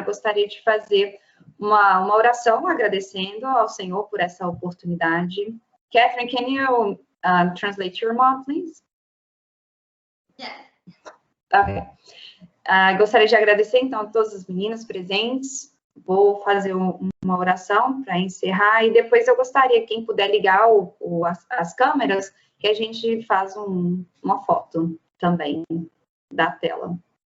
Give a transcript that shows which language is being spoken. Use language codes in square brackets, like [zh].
[pt] Eu gostaria de fazer uma oração agradecendo ao Senhor por essa oportunidade. [en] Catherine, can you translate your mom, please? Yeah. Ok. [pt] Gostaria de agradecer, então, a todas as meninas presentes. Vou fazer uma oração para encerrar e depois eu gostaria, quem puder ligar as câmeras, que a gente faz uma foto também da tela.